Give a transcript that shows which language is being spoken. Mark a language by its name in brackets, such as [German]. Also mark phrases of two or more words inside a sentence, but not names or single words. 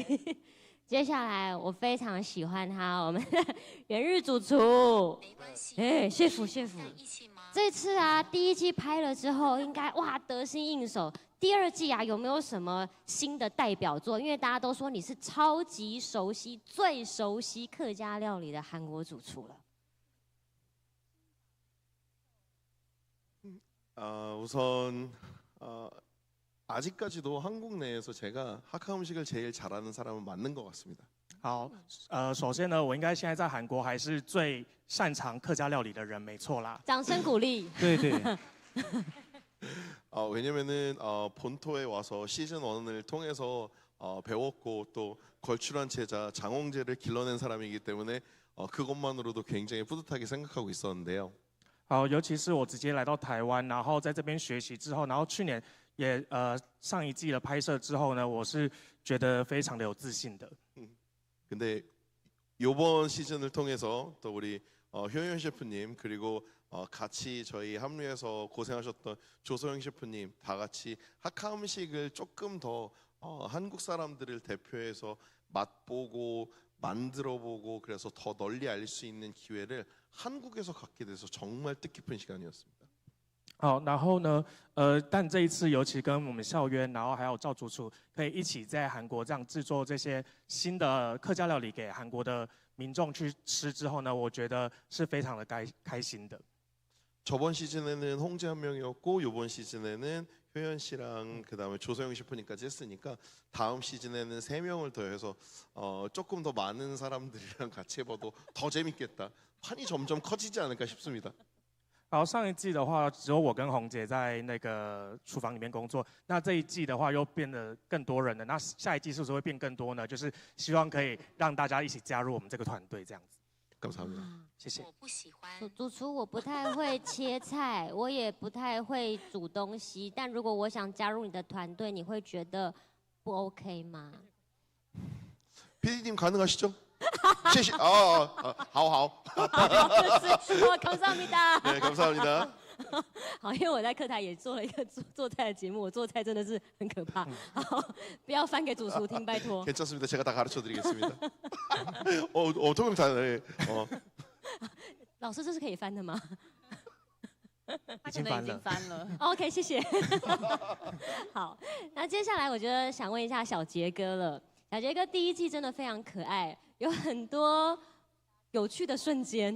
[Chinese] 接下来我非常喜欢他，我们的元日主厨。哎，chef，这次啊，第1季拍了之后，应该哇得心应手。第2季啊，有没有什么新的代表作？因为大家都说你是超级熟悉、最熟悉客家料理的韩国主厨了。 [Korean] 우선 아직까지도 한국 내에서 제가 하카 음식을 제일 잘하는 사람은 맞는 것 같습니다. [Chinese] 好，首先呢，我应该现在在韩国还是最擅长客家料理的人，没错啦。掌声鼓励。对对。 [Korean] 왜냐면은 본토에 와서 시즌 1을 통해서 배웠고 또 걸출한 제자 장홍재를 길러낸 사람이기 때문에 그것만으로도 굉장히 뿌듯하게 생각하고 있었는데요. [Chinese] 好，尤其是我直接来到台湾，然后在这边学习之后，然后去年也上1季的拍摄之后呢，我是觉得非常的有自信的。 [Korean] 근데 이번 시즌을 통해서 또 우리 효연 셰프님 그리고 같이 저희 합류해서 고생하셨던 조소영 셰프님 다 같이 하카 음식을 조금 더 한국 사람들을 대표해서 맛보고 만들어보고 그래서 더 널리 알릴 수 있는 기회를 한국에서 갖게 돼서 정말 뜻깊은 시간이었습니다. [Chinese] 好，然后呢，但这一次尤其跟我们校园，然后还有赵主厨，可以一起在韩国这样制作这些新的客家料理给韩国的民众去吃之后呢，我觉得是非常的开心的。 [Korean] 저번 시즌에는 홍재 한 명이었고 이번 시즌에는 효연 씨랑 그다음에 조서영 셰프님까지 했으니까 다음 시즌에는 3명을 더해서 조금 더 많은 사람들이랑 같이 해봐도 더 재밌겠다. 판이 점점 커지지 않을까 싶습니다. [Chinese] 然后上一季的话，只有我跟红姐在那个厨房里面工作。那这一季的话，又变得更多人了。那下一季是不是会变更多呢？就是希望可以让大家一起加入我们这个团队，这样子。 [Korean] 감사합니다. [Chinese] 谢谢。我不喜欢主厨，我不太会切菜，我也不太会煮东西。但如果我想加入你的团队，你会觉得不 OK 吗？ [Korean] PD님 가능하시죠? [Chinese] 谢谢. 好。 [Korean] 감사합니다. 네, 감사합니다. [Chinese] 好，因为我在客台也做了一个做菜的节目，我做菜真的是很可怕。好，不要翻给主厨听，拜托。 [Korean] 괜찮습니다. 제가 다 가르쳐드리겠습니다. 통역 잘해. [Chinese] 老师，这是可以翻的吗？已经翻了。 OK， 谢谢。好，那接下来我觉得想问一下小杰哥了。小杰哥第一季真的非常可爱，有很多有趣的瞬间。